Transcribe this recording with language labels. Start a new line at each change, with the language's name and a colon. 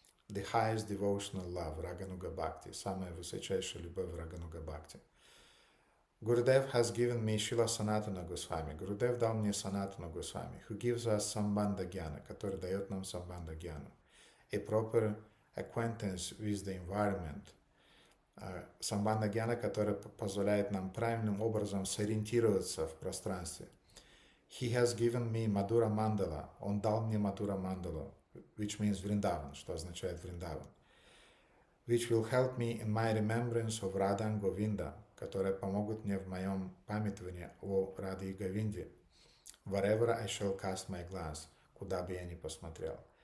English: The highest devotional love, Raganuga Bhakti,
Russian: самая высочайшая любовь
English: Raganuga Bhakti. Gurudev has given me Srila Sanatana Goswami.
Russian: Gurudev дал мне Sanatana Goswami,
English: who gives us Sambandha Jnana,
Russian: который дает нам Sambandha Jnana,
English: a proper acquaintance with the environment.
Russian: Sambandha Jnana, который позволяет нам правильным образом сориентироваться в пространстве.
English: He has given me Madhura Mandala.
Russian: Он дал мне Madhura Mandala,
English: which means Vrindavan,
Russian: что означает Vrindavan,
English: which will help me in my remembrance of Radha and Govinda,
Russian: которые помогут мне в моем памятовании о Раде и Говинде,
English: wherever I shall cast my glance,
Russian: куда бы я ни посмотрел.